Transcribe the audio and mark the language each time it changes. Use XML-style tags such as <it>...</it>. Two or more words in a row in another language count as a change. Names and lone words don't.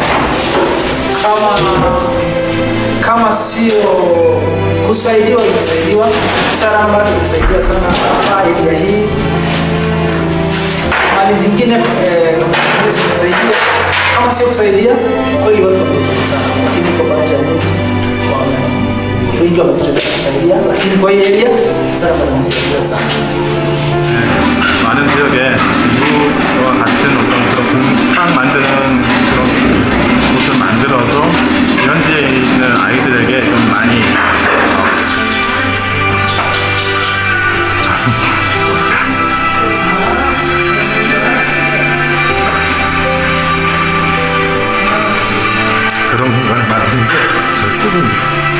<sw>Kama sio kusaidiwa, imesaidiwa sana, ambayo imesaidia sana hapa area hii. Hali nyingine zimesaidia, kama sio kusaidia kweli watu wanakufa sana, lakini kwa bahati ya Mungu wengi wamejitolea kusaidia, lakini kwa hii area sana wanasaidia sana.</sw> <ko>많은 지역에 이웃과 같은 어떤 그런 공상 만드는 그런 곳을 만들어서 현지에 있는 아이들에게 좀 많이 그런 공간을 만드는 게 제일 꿈입니다.</ko>